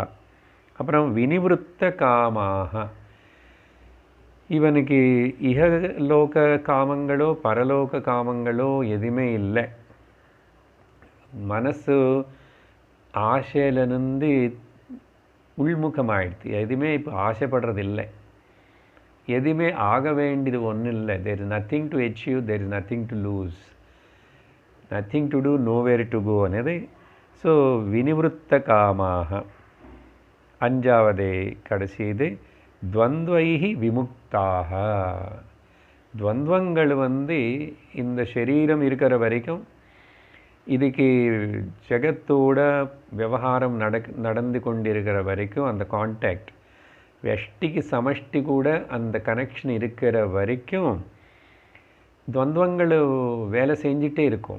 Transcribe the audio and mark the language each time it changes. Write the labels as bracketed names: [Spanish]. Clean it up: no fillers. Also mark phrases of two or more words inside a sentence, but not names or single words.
[Tamil] அப்புறம் [Sanskrit] विनिवृत्त कामाः, [Tamil] இவனுக்கு இகலோக காமங்களோ பரலோக காமங்களோ எதுவுமே இல்லை. மனசு ஆசையிலிருந்து உள்முகமாயிடுது, எதுவுமே இப்போ ஆசைப்படுறதில்லை. எதுவுமே ஆக வேண்டியது ஒன்றும் இல்லை. [English] There is nothing to achieve, there is nothing to lose. Nothing to do, nowhere to go అనేది. సో [Sanskrit] विनिवृत्त कामाः. [Tamil] அஞ்சாவது கடைசிது [Sanskrit] द्वन्द्वैः विमुक्ताः. [Tamil] துவந்தங்கள் இந்த சரீரம் இருக்கிற வரைக்கும் இதுக்கு ஜெகத்தோட விவகாரம் நடந்து கொண்டிருக்கிற வரைக்கும் அந்த கான்டாக்ட், வெஷ்டிக்கு சமஷ்டி கூட அந்த கனெக்ஷன் இருக்கிற வரைக்கும் துவந்தங்கள் வேலை செஞ்சிட்டே இருக்கும்.